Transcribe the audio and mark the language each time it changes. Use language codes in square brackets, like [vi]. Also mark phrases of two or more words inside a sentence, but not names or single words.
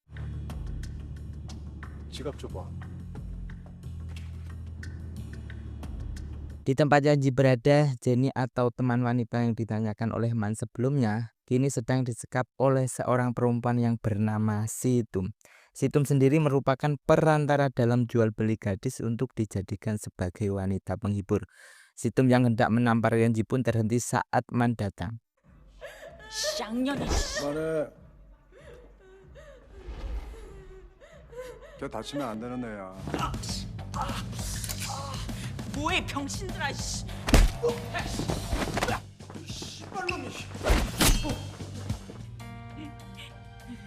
[ko] 지갑 줘봐. [id] Di tempat Yongji berada, Jenny atau teman wanita yang ditanyakan oleh Man sebelumnya kini sedang disekap oleh seorang perempuan yang bernama Situm. Situm sendiri merupakan perantara dalam jual beli gadis untuk dijadikan sebagai wanita penghibur. Situm yang hendak menampar Yongji pun terhenti saat Man datang. [ko] 양년이. 그만해. 걔 다치면 안 되는 애야. 뭐해 병신들아. 씨. 씨발놈이.